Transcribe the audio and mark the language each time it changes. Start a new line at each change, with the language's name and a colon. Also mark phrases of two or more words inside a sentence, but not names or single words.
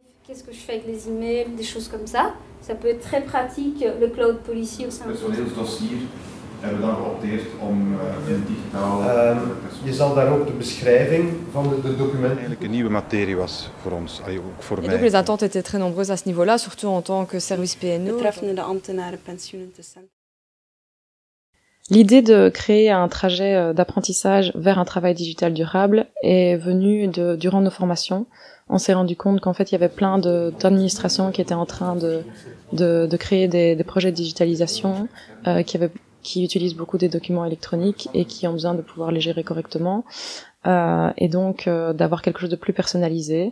French: qu'est-ce que je fais avec les emails, des choses comme ça. Ça peut être très pratique, le
English: cloud policy
French: au sein de
Dutch: hebben we dan geopteerd om in digitaal... Je zal daar ook de beschrijving van de documenten... Eigenlijk een nieuwe materie was voor ons, ook voor mij.
French: Donc les attentes étaient très nombreuses à ce niveau-là, surtout en tant que service PNO.
Dutch: Betreffende de ambtenarenpensioenen te centrum.
French: L'idée de créer un trajet d'apprentissage vers un travail digital durable est venue durant nos formations. On s'est rendu compte qu'en fait il y avait plein d'administrations qui étaient en train de créer des projets de digitalisation qui utilisent beaucoup des documents électroniques et qui ont besoin de pouvoir les gérer correctement, et donc d'avoir quelque chose de plus personnalisé.